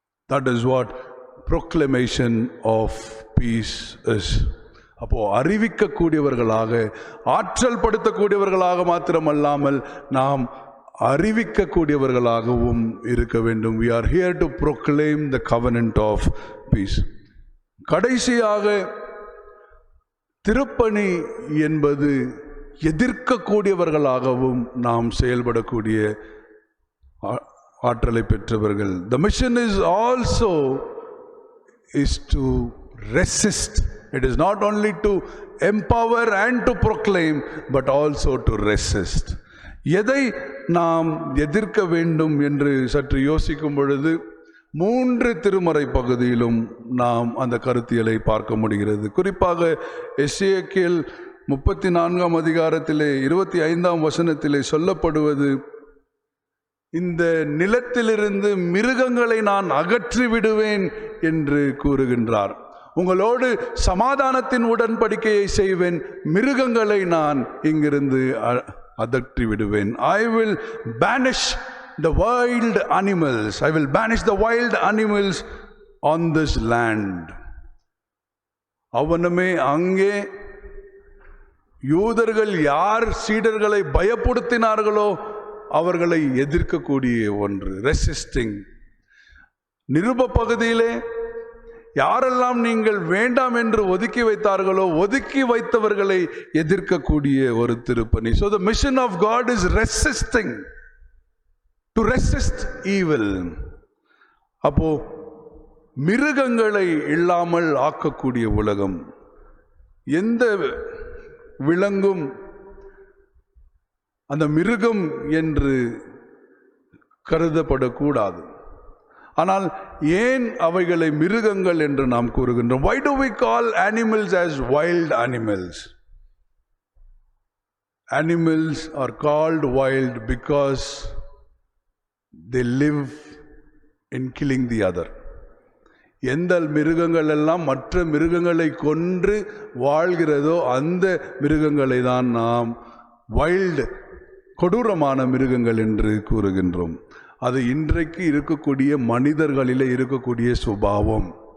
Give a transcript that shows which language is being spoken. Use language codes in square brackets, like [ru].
[en] That is what proclamation of peace is. [ta] அப்போ அறிவிக்கக்கூடியவர்களாக, ஆற்றல் படுத்தக்கூடியவர்களாக மாத்திரமல்லாமல் நாம் அறிவிக்கக்கூடியவர்களாகவும் இருக்க வேண்டும். [en] We are here to proclaim the covenant of peace. [ta] கடைசியாக திருப்பணி என்பது எதிர்க்கக்கூடியவர்களாகவும் நாம் செயல்படக்கூடிய ஆற்றலை பெற்றவர்கள். [en] The mission is also to resist. It is not only to empower and to proclaim, but also to resist. [ta] எதை நாம் எதிர்க்க வேண்டும் என்று சற்று யோசிக்கும் பொழுது 3 திருமறை பகுதியிலும் நாம் அந்த கருத்தியலை பார்க்க முடிகிறது. குறிப்பாக எசேக்கியேல் 34ஆம் அதிகாரத்திலே 25ஆம் வசனத்திலே சொல்லப்படுவது, இந்த நிலத்திலிருந்து மிருகங்களை நான் அகற்றி விடுவேன் என்று கூறுகின்றார். உங்களோடு சமாதானத்தின் உடன்படிக்கையை செய்வேன், மிருகங்களை நான் இங்கிருந்து அகற்றி விடுவேன். [en] I will banish the wild animals. I will banish the wild animals on this land. [ta] அவனுமே அங்கே யூதர்கள் யார் சீடர்களை பயப்படுத்தினார்களோ அவர்களை எதிர்க்கக்கூடிய ஒன்று, ரெசிஸ்டிங். நிருப பகுதியிலே யாரெல்லாம் நீங்கள் வேண்டாம் என்று ஒதுக்கி வைத்தார்களோ ஒதுக்கி வைத்தவர்களை எதிர்க்கக்கூடிய ஒரு திருப்பணி. [en] So the mission of God is resisting, to resist evil. [ta] அப்போ மிருகங்களை இல்லாமல் ஆக்கக்கூடிய உலகம். எந்த விலங்கும் அந்த மிருகம் என்று கருதப்படக்கூடாது. ஆனால் ஏன் அவைகளை மிருகங்கள் என்று நாம் கூறுகின்றோம்? [en] Why do we call animals as wild animals? Animals are called wild because they live in killing the other. [ta] எந்த மிருகங்கள் எல்லாம் மற்ற மிருகங்களை கொன்று வாழ்கிறதோ அந்த மிருகங்களை தான் நாம் வைல்டு, கொடூரமான மிருகங்கள் என்று கூறுகின்றோம். அது இன்றைக்கு இருக்கக்கூடிய மனிதர்களிலே இருக்கக்கூடிய சுபாவம்.